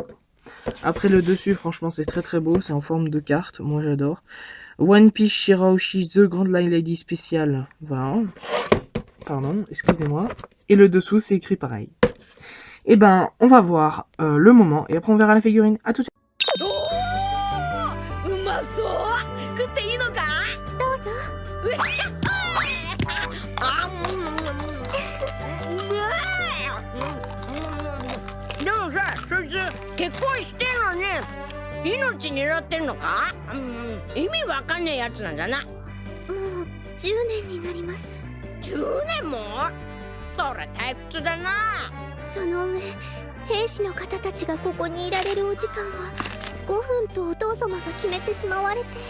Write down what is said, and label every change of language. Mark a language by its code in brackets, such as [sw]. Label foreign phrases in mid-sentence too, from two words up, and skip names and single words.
[fr] Après le dessus, franchement c'est très très beau, c'est en forme de carte, moi j'adore. One Piece Shirahoshi The Grand Line Lady Special, voilà. Pardon, excusez-moi. Et le dessous c'est écrit pareil. Et ben on va voir le moment, et après on verra la figurine. À tout de suite. [ja] うまそう食っていいのかどうぞあうまいでもさそいつ結婚してんのに命狙ってんのか意味わかんねえやつなんだなもう10年になります10年もそりゃ退屈だなその上兵士の方たちがここにいられるお時間は5分とお父様が決めてしまわれて